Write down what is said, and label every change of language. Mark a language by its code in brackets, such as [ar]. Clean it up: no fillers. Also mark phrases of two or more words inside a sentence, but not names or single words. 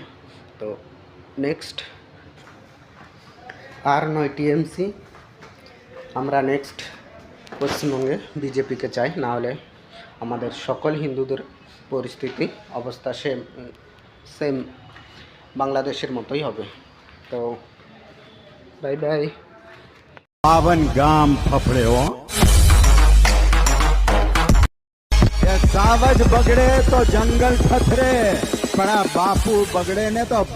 [bn] তো নেক্সট আর নয় টিএমসি, আমরা নেক্সট পশ্চিমবঙ্গে বিজেপিকে চাই, না হলে আমাদের সকল হিন্দুদের পরিস্থিতি অবস্থা সেম বাংলাদেশের মতোই হবে। তো বাই বাই। [gu] પાવન ગામ ફફડે હો, સાવજ બગડે તો જંગલ થથરે, બડા બાપુ બગડે ને તો